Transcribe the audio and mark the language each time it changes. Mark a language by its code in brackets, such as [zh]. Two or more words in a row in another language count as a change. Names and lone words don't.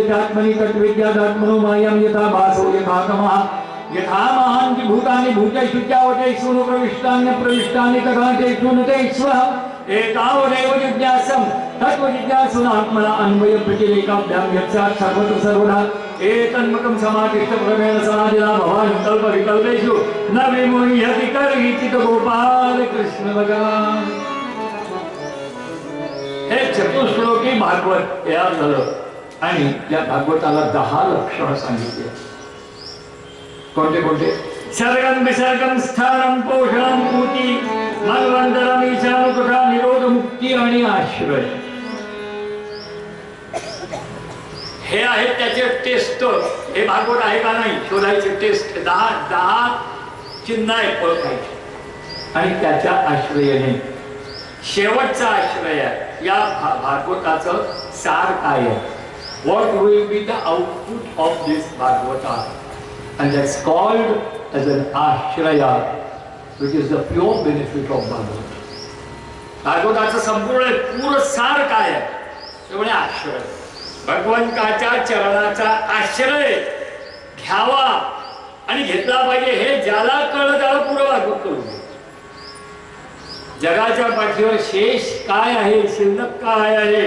[sa] चात्मनि तद्विद्यादात्मनो मायं यथा भासो यथा तमः यथा महान्ति भूतानि भूतेषु चावतेषु न प्रविष्टानि प्रविष्टानि तथा तेषु न तेषु एतावदेव जिज्ञासं तत्त्वजिज्ञासुना आत्मना अन्वय प्रतिरेकाभ्यां यत्स्यात् सर्वत्र सर्वदा एतन्मकं समाधिष्ठ प्रमेण समाधिना भवान् कल्प विकल्पेषु न विमुह्यति कर्हिचित गोपाल कृष्ण भगवान। [mr] हे चतुश्लोकी भागवत तयार झालं आणि या भागवताला 10 लक्षणं सांगितली। कोणते कोणते? [sa] सर्गम विसर्गम स्थानम पोषणम पूती मलवंदरम ईशान तथा निरोध मुक्ती [mr] आणि आश्रय हे आहेत त्याचे टेस्ट। हे भागवत आहे का नाही शोधायचे टेस्ट 10 चिन्ह आहेत ओळखायचे आणि त्याच्या आश्रयाने शेवटचा आश्रय या भागवताचं सार काय आहे? [en] What will be the output of this भागवता? And that's called as an ashraya, which is the pure benefit of Bhagavad. [mr] भागवताचं संपूर्ण पूर्ण सार काय आहे? ते म्हणजे आश्रय, भगवंताच्या चरणाचा आश्रय घ्यावा आणि घेतला पाहिजे। हे ज्याला कळलं त्याला पुरं भागवत करू दे। जगाच्या पाठीवर शेष काय आहे, शिल्लक काय आहे?